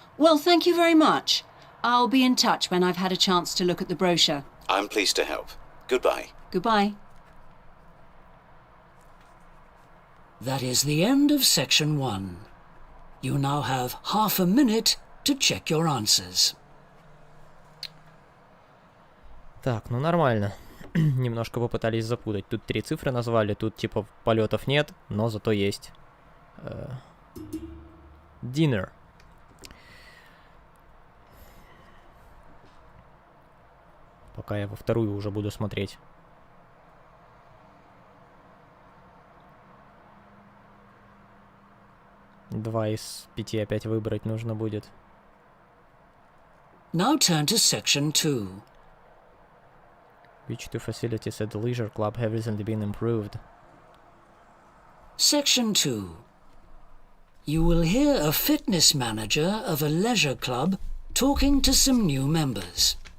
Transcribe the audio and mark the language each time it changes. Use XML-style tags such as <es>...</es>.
<en>Well, thank you very much. I'll be in touch when I've had a chance to look at the brochure. I'm pleased to help. Goodbye. Goodbye. That is the end of section 1. You now have half a minute to check your answers.</en> <ru>Так, ну нормально. Немножко попытались запутать. Тут 3 цифры назвали, тут типа полетов нет, но зато есть.</ru> <en>Dinner.</en> <ru>Пока я во вторую уже буду смотреть. 2 из 5 опять выбрать нужно будет.</ru> <en>Now turn to section 2. Which 2 facilities at the leisure club have recently been improved? Section 2. You will hear a fitness manager of a leisure club talking to some new members.</en>